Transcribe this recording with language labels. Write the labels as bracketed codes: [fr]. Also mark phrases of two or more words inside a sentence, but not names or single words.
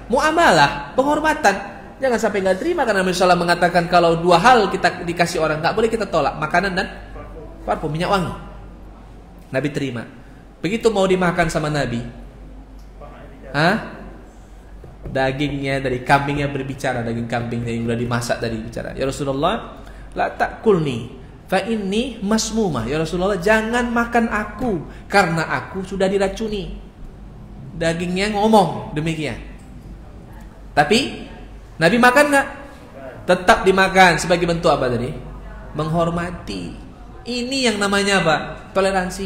[id] Muamalah, penghormatan. Jangan sampai nggak terima karena Nabi SAW mengatakan kalau dua hal kita dikasih orang nggak boleh kita tolak, makanan dan parfum, minyak wangi. Nabi terima. Begitu mau dimakan sama Nabi, dagingnya dari kambingnya berbicara, daging kambing yang sudah dimasak tadi bicara. [ar] يا رسول الله, لا تأكلني فإني مسمومة. يا رسول الله, [id] jangan makan aku karena aku sudah diracuni. Dagingnya ngomong demikian. Tapi Nabi makan nggak? Tetap dimakan sebagai bentuk apa tadi? Menghormati. Ini yang namanya apa? Toleransi.